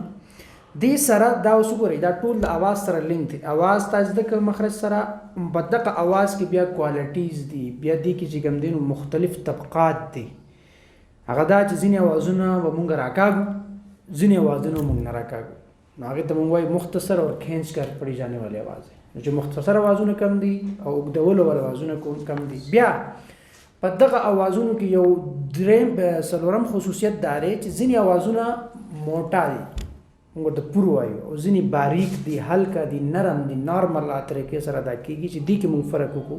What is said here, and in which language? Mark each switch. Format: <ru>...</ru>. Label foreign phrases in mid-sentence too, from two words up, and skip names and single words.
<ps>دې سره دا اوس وګورئ دا ټول د اواز سره لینک دی. اواز تاسو د مخرج سره په دغه اواز کې بیا کوالټیز دي، بیا دې کې چې کوم دي مختلف طبقات دي. هغه دا چې ځینې اوازونه به مونږ راکاږو، ځینې اوازونه مونږ نه راکاږو. نو هغه ته مونږ وایي</ps> <ur>مختصر اور کھینچ کر پڑی جانے والے आवाज ہے.</ur> <ps>چې مختصر اوازونه کم دي او اوږدولو ول اوازونه کم دي. بیا په دغه اوازونو کې یو دریم څلورم خصوصیت دا دی چې ځینې اوازونه موټا دي، موږ ته پورو وایو، او ځینې باریک دي، هلکه دي، نرم دي، نارمل طریقې سره ادا کېږي چې دې کې موږ فرق وکړو.</ps>